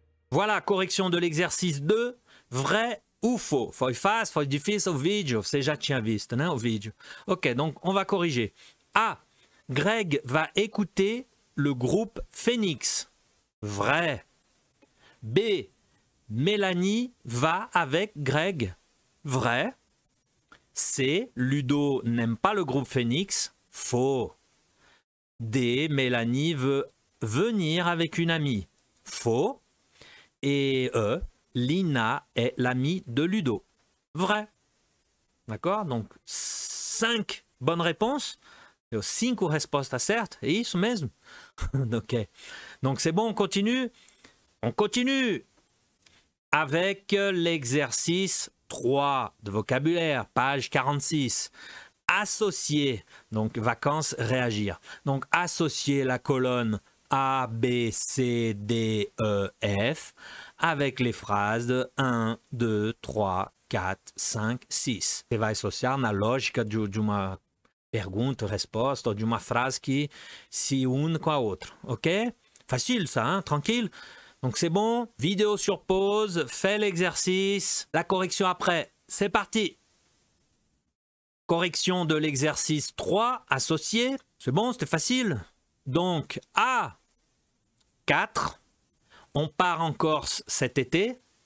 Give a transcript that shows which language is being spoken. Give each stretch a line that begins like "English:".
French: Voilà, correction de l'exercice 2, vrai ou faux.
Portuguese: Foi fácil, foi difícil o vídeo, você já tinha visto, né, o vídeo.
French: Ok, donc on va corriger. A. Greg va écouter le groupe Phoenix. Vrai. B. Mélanie va avec Greg. Vrai. C. Ludo n'aime pas le groupe Phoenix. Faux. D. Mélanie veut venir avec une amie. Faux. Et E. Lina est l'amie de Ludo. Vrai. D'accord? Donc, 5 bonnes réponses.
Portuguese: 5 respostas certas. É isso mesmo? Ok.
French: Donc, c'est bon, on continue. On continue avec l'exercice 3 de vocabulaire, page 46. Associer, donc vacances, réagir. Donc, associer la colonne A, B, C, D, E, F avec les phrases de 1, 2, 3, 4, 5, 6.
Portuguese: Você vai associar na lógica de uma pergunta, resposta, ou de uma frase que se une com a outra.
French: Ok? Facile ça, hein? Tranquille? Donc c'est bon, vidéo sur pause, fais l'exercice, la correction après, c'est parti. Correction de l'exercice 3, associé, c'est bon, c'était facile. Donc A, 4, on part en Corse cet été.